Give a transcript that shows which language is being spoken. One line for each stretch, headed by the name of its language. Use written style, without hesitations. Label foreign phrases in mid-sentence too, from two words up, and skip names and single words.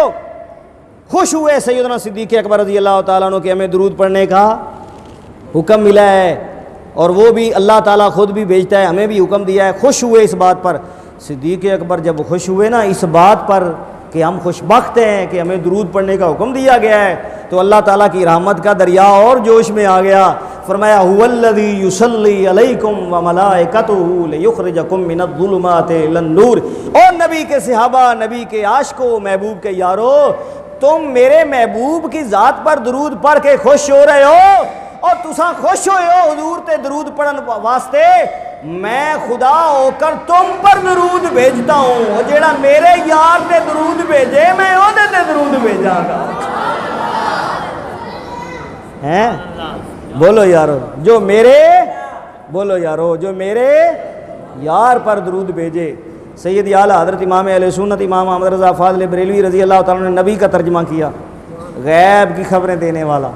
Urdu: خوش ہوئے سیدنا صدیق اکبر رضی اللہ تعالیٰ عنہ کہ ہمیں درود پڑھنے کا حکم ملا ہے، اور وہ بھی اللہ تعالیٰ خود بھی بھیجتا ہے، ہمیں بھی حکم دیا ہے۔ خوش ہوئے اس بات پر۔ صدیق اکبر جب خوش ہوئے نا اس بات پر کہ ہم خوش بخت ہیں کہ ہمیں درود پڑھنے کا حکم دیا گیا ہے، تو اللہ تعالیٰ کی رحمت کا دریا اور جوش میں آ گیا۔
Arabic: فرمایا هو الذی یصلی علیکم وملائکتہ لیخرجکم من الظلمات الی النور۔
Urdu: اور نبی کے صحابہ، نبی کے عاشقوں، محبوب کے یارو، تم میرے محبوب کی ذات پر درود پڑھ کے خوش ہو رہے ہو، اور
Punjabi: تساں خوش ہوئے ہو حضور تے درود پڑھن واسطے،
Urdu: میں خدا ہو کر تم پر درود بھیجتا ہوں، اور
Punjabi: جیڑا میرے یار تے درود بھیجے میں او دے تے درود بھیجاں گا۔
Urdu: ہیں بولو یارو، جو میرے، بولو یارو، جو میرے یار پر درود بھیجے۔ سید اعلیٰ حضرت امام اہل سنت امام احمد رضا فاضل بریلوی رضی اللہ تعالیٰ نے نبی کا ترجمہ کیا، غیب کی خبریں دینے والا۔